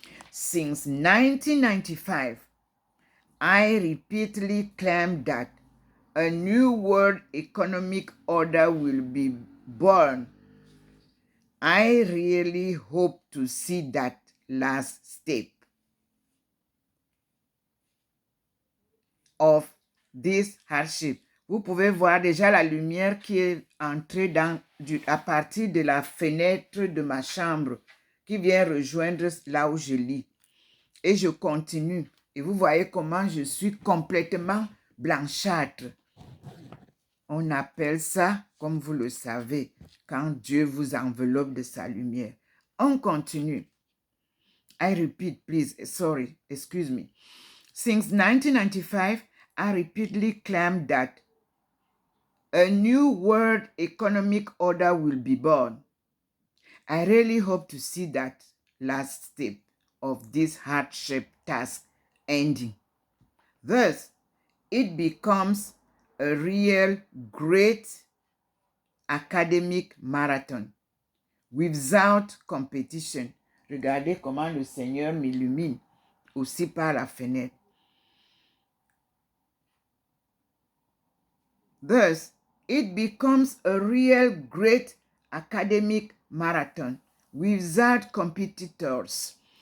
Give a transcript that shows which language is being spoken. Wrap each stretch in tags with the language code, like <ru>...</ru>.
<en>Since 1995, I repeatedly claim that a new world economic order will be born. I really hope to see that last step of this hardship.</en> <fr>Vous pouvez voir déjà la lumière qui est entrée à partir de la fenêtre de ma chambre, qui vient rejoindre là où je lis. Et je continue. Et vous voyez comment je suis complètement blanchâtre. On appelle ça, comme vous le savez, quand Dieu vous enveloppe de sa lumière. On continue.</fr> <en>I repeat, please, sorry, excuse me. Since 1995, I repeatedly claimed that a new world economic order will be born. I really hope to see that last step of this hardship task ending. Thus, it becomes a real great academic marathon without competition.</en> <fr>Regardez comment le Seigneur m'illumine aussi par la fenêtre.</fr> <en>Thus, it becomes a real great academic marathon without competitors.</en>